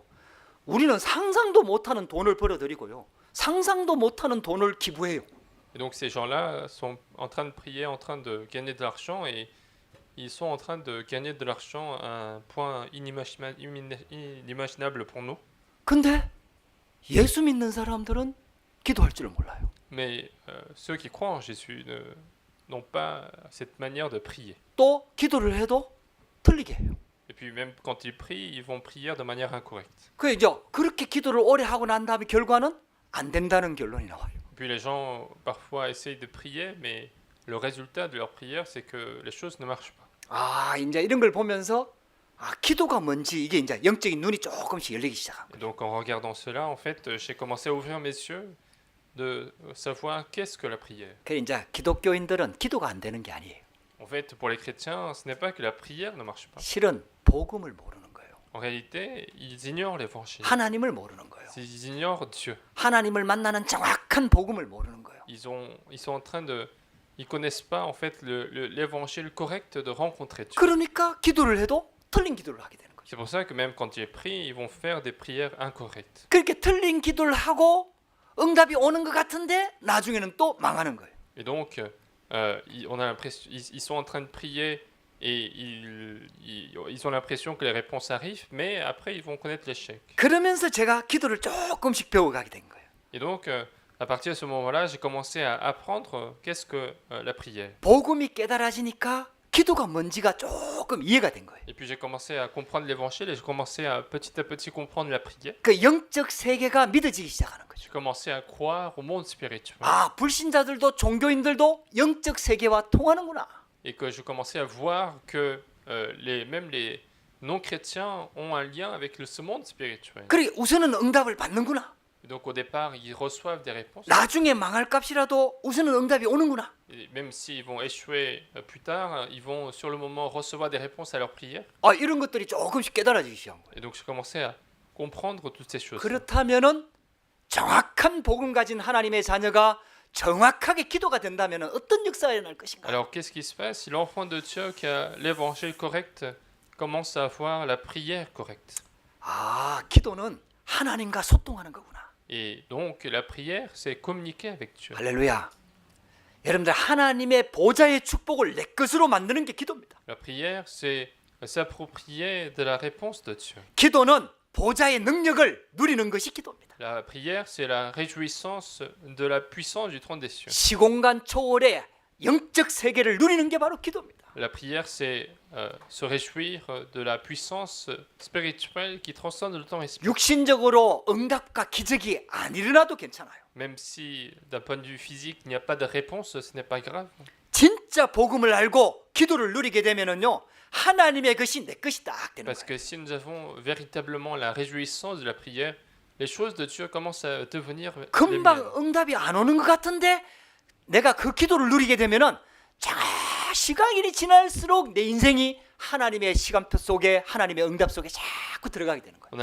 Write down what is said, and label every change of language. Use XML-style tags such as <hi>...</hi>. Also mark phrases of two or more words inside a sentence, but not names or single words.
<ko>우리는 상상도 못하는 돈을 벌어들이고요. 상상도 못하는 돈을 기부해요.</ko> <fr>Et donc ces gens-là sont en train de prier, en train de gagner de l'argent et ils sont en train de gagner de l'argent à un point inimaginable pour nous.</fr> <ko>근데 예수 믿는 사람들은 기도할 줄을 몰라요.</ko> <fr>Mais ceux qui croient en Jésus n'ont pas cette manière de prier.</fr> <ko>또 기도를 해도 틀리게 해요.</ko> <fr>Et puis même quand ils prient, ils vont prier de manière incorrecte.</fr> <ko>그 이제 그렇게 기도를 오래 하고 난 다음에 결과는 안 된다는 결론이 나와요.</ko> <fr>Puis les gens parfois essayent de prier, mais le résultat de leur prière, c'est que les choses ne marchent pas.</fr> <ko>이제 이런 걸 보면서 기도가 뭔지 이게 이제 영적인 눈이 조금씩 열리기 시작한</ko> <fr>Et</fr> <ko>거예요.</ko> <fr>donc en regardant cela, en fait, j'ai commencé à ouvrir mes yeux de savoir qu'est-ce que la prière.</fr> <ko>그 이제 기독교인들은 기도가 안 되는 게 아니에요.</ko> <fr>En fait, pour les chrétiens, ce n'est pas que la prière ne marche pas.</fr> <ko>실은 복음을 모르는 거예요.</ko> <fr>En réalité, ils ignorent l'évangile.</fr> <ko>하나님을 모르는 거예요.</ko> <fr>Ils ignorent Dieu.</fr> <ko>하나님을 만나는 정확한 복음을 모르는 거예요.</ko> <fr>Ils sont en train de, ils connaissent pas en fait l'évangile correct de rencontrer Dieu.</fr> <ko>그러니까 기도를 해도 틀린 기도를 하게 되는 거죠.</ko> <fr>C'est pour ça que même quand ils prient, ils vont faire des prières incorrectes.</fr> <ko>그렇게 틀린 기도를 하고 응답이 오는 것 같은데 나중에는 또 망하는 거예요.</ko> <fr>Et donc, on a l'impression, ils sont en train de prier et ils ont l'impression que les réponses arrivent, mais après ils vont connaître l'échec.</fr> <ko>그러면서 제가 기도를 조금씩 배워가게 된 거예요.</ko> <fr>Et donc, à partir de ce moment-là, j'ai commencé à apprendre qu'est-ce que la prière.</fr> <ko>복음이 깨달아지니까 기도가 뭔지가 조금 이해가 된 거예요.</ko> <fr>Et puis j'ai commencé à comprendre l'évangile et j'ai commencé à petit comprendre la prière.</fr> <ko>그 영적 세계가 믿어지기 시작하는 거죠.</ko> <fr>J'ai commencé à croire au monde spirituel.</fr> <ko>불신자들도 종교인들도 영적 세계와 통하는구나.</ko> <fr>et que je commençais à voir que même les non-chrétiens ont un lien avec ce monde spirituel.</fr> <ko>그래 우선은 응답을 받는구나.</ko> <fr>Et donc au départ, ils reçoivent des réponses.</fr> <ko>나중에 망할 값이라도 우선은 응답이 오는구나.</ko> <fr>Et même s'ils vont échouer plus tard, ils vont sur le moment recevoir des réponses à leurs prières.</fr> <ko>이런 것들이 조금씩 깨달아지기 시작한 거예요.</ko> <fr>Et donc je commençais à comprendre toutes ces choses.</fr> <ko>그렇다면은 정확한 복음 가진 하나님의 자녀가 정확하게 기도가 된다면 어떤 역사가 일어날 것인가?</ko> <fr>Alors qu'est-ce qui se passe si l'enfant de Dieu qui a l'évangile correct commence à avoir la prière correcte?</fr> <ko>기도는 하나님과 소통하는 거구나.</ko> <fr>Et donc la prière, c'est communiquer avec Dieu.</fr> <ko>할렐루야. 여러분들 하나님의 보좌의 축복을 내 것으로 만드는 게 기도입니다.</ko> <fr>La prière, c'est s'approprier de la réponse de Dieu.</fr> <ko>기도는 보좌의 능력을 누리는 것이 기도입니다.</ko> <fr>La prière, c'est la réjouissance de la puissance du trône des cieux.</fr> <ko>시공간 초월의 영적 세계를 누리는 게 바로 기도입니다.</ko> <fr>La prière, c'est se réjouir de la puissance spirituelle qui transcende le temps et l'espace.</fr> <ko>육신적으로 응답과 기적이 안 일어나도 괜찮아요.</ko> <fr>Même si d'un point de vue physique, il n'y a pas de réponse, ce n'est pas grave.</fr> <ko>진짜 복음을 알고 기도를 누리게 되면은요. 하나님의 것이 내 것이 딱 되는</ko> <fr>Parce</fr> <ko>거예요.</ko> <fr>que si nous avons véritablement la réjouissance de la prière, les choses de Dieu commencent à devenir les</fr> <ko>금방</ko> <fr>miennes.</fr> <ko>응답이 안 오는 것 같은데 내가 그 기도를 누리게 되면은 시간이 지날수록 내 인생이 하나님의 시간표 속에 하나님의 응답 속에 자꾸 들어가게 되는 거예요.</ko>